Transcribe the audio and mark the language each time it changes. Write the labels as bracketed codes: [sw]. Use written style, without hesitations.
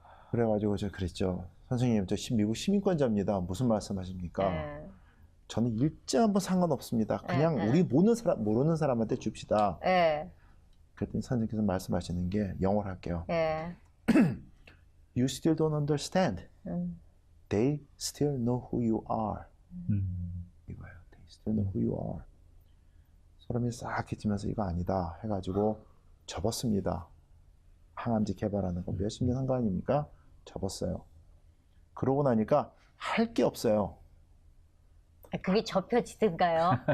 [ko] 그래가지고 제가 그랬죠. 선생님, 저 미국 시민권자입니다. 무슨 말씀하십니까? 저는 일자 한번 상관없습니다. 그냥 우리 모르는 사람한테 줍시다. 그랬더니 선생님께서 말씀하시는 게 영어로 할게요. [en] You still don't understand. They still know who you are. [ko] 이거예요. [en] They still know who you are. [ko] 소름이 싹 끼치면서 이거 아니다 해가지고 접었습니다. 항암제 개발하는 거 몇십 년 한 거 아닙니까? 접었어요. 그러고 나니까 할 게 없어요. 그게 접혀지든가요?